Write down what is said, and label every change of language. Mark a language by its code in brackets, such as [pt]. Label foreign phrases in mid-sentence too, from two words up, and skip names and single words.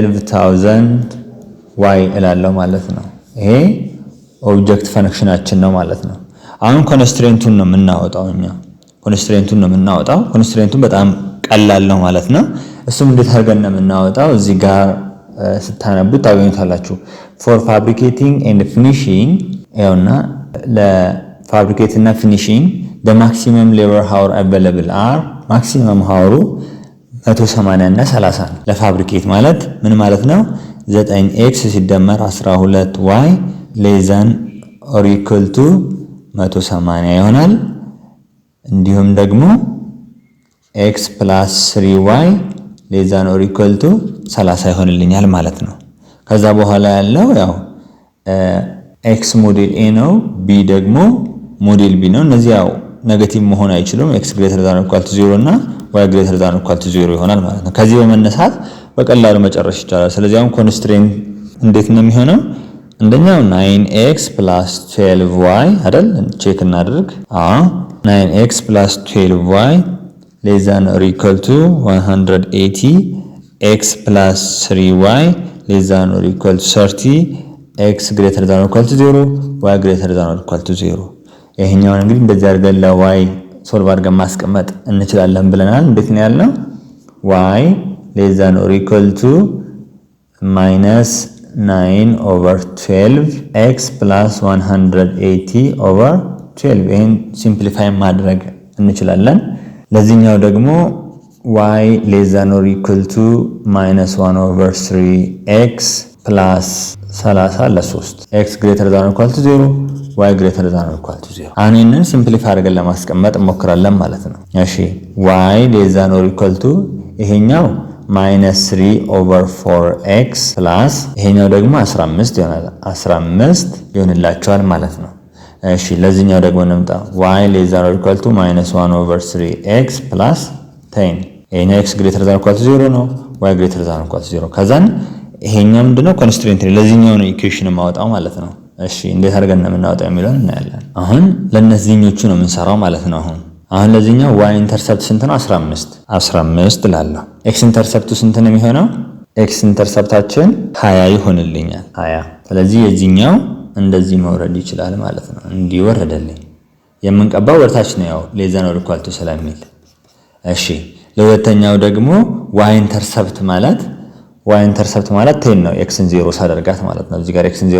[am] 12000y እላለሁ ማለት ነው። ይሄ [en] object function [am] ነው ማለት ነው። አሁን ኮንስትሬንቱን ነው የምናወጣው እኛ ኮንስትሬንቱን በጣም ቀላል ነው ማለት ነው። እሱም እንዴት አድርገን ነው የምናወጣው? እዚህ ጋር ስታነቡት ታገኙታላችሁ። [en] for fabricating and finishing [am] ያውና ለፋብሪኬት እና ፊኒሺንግ [en] the maximum labor hour available are maximum hour [am] 180 እና 30 ነው። ለፋብሪኬት ማለት ምን ማለት ነው? 9x ሲደመር 12y [en] less than or equal to [am] 180 ይሆናል። እንዲሁም ደግሞ [en] x plus 3y less than or equal to [am] 30 ይሆንልኛል ማለት ነው። ከዛ በኋላ ያለው ያው x ሞዴል a ነው፣ b ደግሞ ሞዴል b ነው። እነዚህ ያው ኔጌቲቭ መሆን አይችሉም። [en] x greater than or equal to 0 [am] እና [en] y greater than or equal to 0 [am] ይሆናል ማለት ነው። ከዚህ በመነሳት በቀላሉ መጨረስ ይቻላል። ስለዚህ አሁን ኮንስትሬንት እንዴት ነው የሚሆነው? አንደኛው [en] 9x plus 12y [am] አይደል? [en] ቼክ እናድርግ። 9x plus 12y less than or equal to 180, x plus 3y less than or equal to 30, x greater than or equal to 0, y greater than or equal to 0። [am] ይሄኛውን እንግዲህ እንደዚህ አድርገን ለy ሶልቭ አድርገን ማስቀመጥ እንችላለን ብለናል። እንዴት ነው ያልነው? [en] y less than or equal to -9/12 x plus 180/12 [am] ይሄን ሲምፕሊፋይ ማድረግ እንችላለን። ለዚህኛው ደግሞ [en] y less than or equal to -1/3x ፕላስ 30 ለ3 x greater than or equal to 0 y greater than or equal to 0። [am] አሁን ይሄንን ሲምፕሊፋይ አድርገን ለማስቀመጥ እንሞክራለን ማለት ነው። እሺ [en] y less than or equal to ይሄኛው [am] -3/4x ፕላስ ይሄኛው ደግሞ 15 ይሆናል። 15 ይሆንላቸዋል ማለት ነው። እሺ ለዚህኛው ደግሞ እንምጣ። [en] y less than or equal to -1/3x [am] ፕላስ 10 ይሄኛው [en] x greater than or equal to 0 [am] ነው። [en] y greater than or equal to 0 [am] ከዛን ይሄኛው ምንድነው ኮንስትሬንት ለዚህኛው ነው ኢኩዌሽን ማውጣው ማለት ነው። እሺ እንዴት አድርገን ነው የምናወጣው የሚለውን እናያለን። አሁን ለነዚህኞቹ ነው የምንሰራው ማለት ነው። አሁን ለዚህኛው [en] y intercept [am] ስንት ነው? 15 ላለሁ። x ኢንተርሰፕቱ ስንት ነው የሚሆነው? x ኢንተርሰፕታችን 20 ይሆንልኛል 20። ስለዚህ የዚህኛው እንደዚህ መውረድ ይችላል ማለት ነው። እንዲወረደልኝ የምንቀባው ወርታች ነው ያው ሌዛ ነው ሪኳልቱ ስለሚል። እሺ ለሁለተኛው ደግሞ [en] y intercept [am] ማለት 10 ነው። xን 0 ሳደርጋት ማለት ነው። እዚህ ጋር xን 0